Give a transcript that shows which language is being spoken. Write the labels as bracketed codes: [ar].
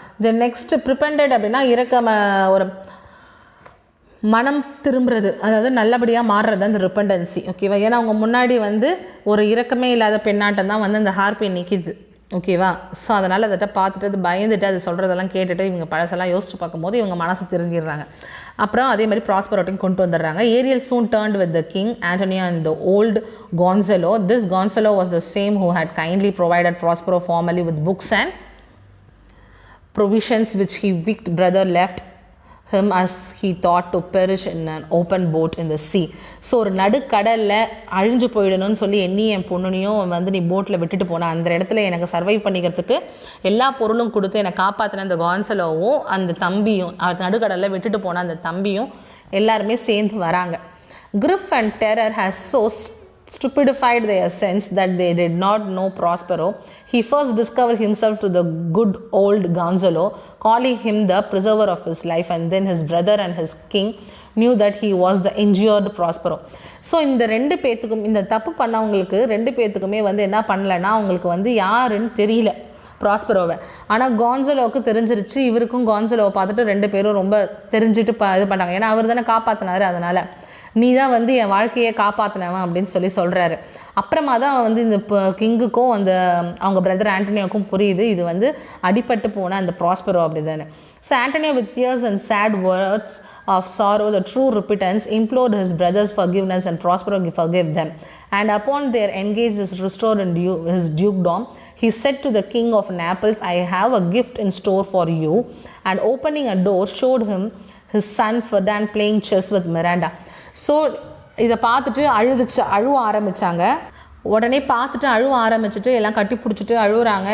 [ta] Then next ப்ரிப்பெண்டட் அப்படின்னா ஒரு மனம் திரும்புறது, அதாவது நல்லபடியாக மாறுறது அந்த ரிப்பண்டன்சி. ஓகேவா? ஏன்னா அவங்க முன்னாடி வந்து ஒரு இரக்கமே இல்லாத பெண்ணாட்டம் தான் வந்து அந்த ஹார்பின் நிற்கிது. ஓகேவா? ஸோ அதனால் அதை பார்த்துட்டு அது பயந்துட்டு அது சொல்கிறதெல்லாம் கேட்டுட்டு இவங்க பழசெல்லாம் யோசிச்சு பார்க்கும்போது இவங்க மனசு தெரிஞ்சிடுறாங்க. அப்புறம் அதே மாதிரி ப்ராஸ்பரோட்டையும் கொண்டு வந்துடுறாங்க. [en] Ariel soon turned with the king, Antonio and the old Gonzalo. This Gonzalo was the same who had kindly provided Prospero formerly with books and provisions which his weak brother left him as he thought to perish in an open boat in the sea. [ta] So ஒரு நடுக்கடலில் அழிஞ்சு போயிடணும்னு சொல்லி என் பொண்ணுனையும் வந்து நீ போட்டில் விட்டுட்டு போன அந்த இடத்துல எனக்கு சர்வைவ் பண்ணிக்கிறதுக்கு எல்லா பொருளும் கொடுத்து என்னை காப்பாற்றின அந்த கான்சலோவும் அந்த தம்பியும், நடுக்கடலில் விட்டுட்டு போன அந்த தம்பியும் எல்லாருமே சேர்ந்து வராங்க. [en] Grief and terror has so stupefied their sense that they did not know Prospero. He first discovered himself to the good old Gonzalo, calling him the preserver of his life, and then his brother and his king knew that he was the injured Prospero. [ta] So இந்த ரெண்டு பேத்துக்கும், இந்த தப்பு பண்ணவங்களுக்கு ரெண்டு பேத்துக்குமே வந்து என்ன பண்ணலைன்னா அவங்களுக்கு வந்து யாருன்னு தெரியல ப்ராஸ்பரோவை. ஆனால் கான்சலோவுக்கு தெரிஞ்சிருச்சு. இவருக்கும் கான்சலோவை பார்த்துட்டு ரெண்டு பேரும் ரொம்ப தெரிஞ்சுட்டு இது பண்ணாங்க. ஏன்னா அவர் தானே காப்பாற்றினாரு, அதனால் நீ தான் வந்து என் வாழ்க்கையை காப்பாற்றினவன் அப்படின்னு சொல்கிறாரு. அப்புறமா தான் வந்து இந்த கிங்குக்கும் அந்த அவங்க பிரதர் ஆண்டனியோக்கும் புரியுது இது வந்து அடிபட்டு போன அந்த ப்ராஸ்பரோ அப்படி தானே. [en] So Antonio with tears and sad words of sorrow, the true repentance, implored his brothers' forgiveness and Prospero forgave them. And upon their engagement is restored in his dukedom, he said to the king of Naples, I have a gift in store for you. And opening a door, showed him his son Ferdinand playing chess with Miranda. [ta] So இதை பார்த்துட்டு அழுவ ஆரம்பித்தாங்க. உடனே பார்த்துட்டு அழுவ ஆரம்பிச்சுட்டு எல்லாம் கட்டி பிடிச்சிட்டு அழுகுறாங்க.